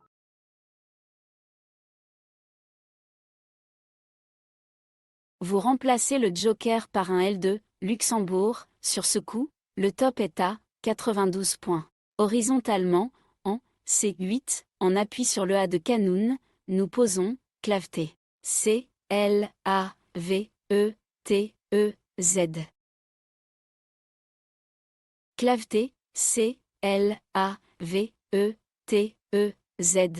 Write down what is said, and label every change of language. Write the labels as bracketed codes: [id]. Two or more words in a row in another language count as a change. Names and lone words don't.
[fr] Vous remplacez le joker par un L2, Luxembourg. Sur ce coup, le top est à 92 points. Horizontalement, en C8, en appui sur le A de Canoun, nous posons claveté. C, L, A, V, E, T, E, Z. Claveté, C, L, A, V, E, T, E, Z.